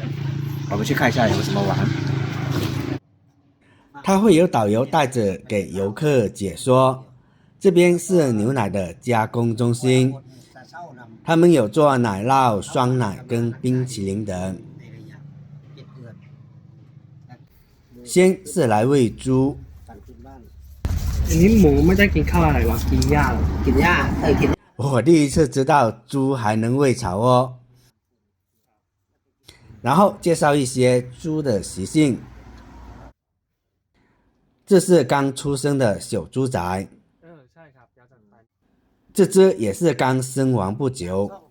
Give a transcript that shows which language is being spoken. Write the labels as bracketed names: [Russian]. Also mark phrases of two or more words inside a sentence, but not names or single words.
[Chinese] 我们去看一下有什么玩。他会有导游带着给游客解说。这边是牛奶的加工中心，他们有做奶酪、酸奶跟冰淇淋等。先是来喂猪。 [Thai] 你หมูไม่ได้กินข้าวอะไรวะกินหญ้ากินหญ้ากิน [Chinese] 我第一次知道猪还能喂草哦。然后介绍一些猪的习性。这是刚出生的小猪仔，这只也是刚生完不久。